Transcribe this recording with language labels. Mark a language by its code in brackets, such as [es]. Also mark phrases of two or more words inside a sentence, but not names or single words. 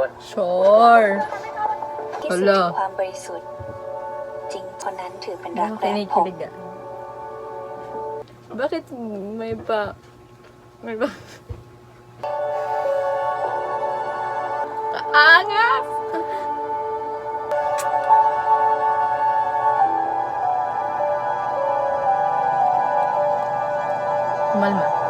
[en] Sure. [th] ที่สุดถึงความบริสุทธิ์จริงคนนั้นถือเป็นรักแรกพบ [tl] Kinikilig ah. Bakit may ba... May ba... Kaangas! Kumalma.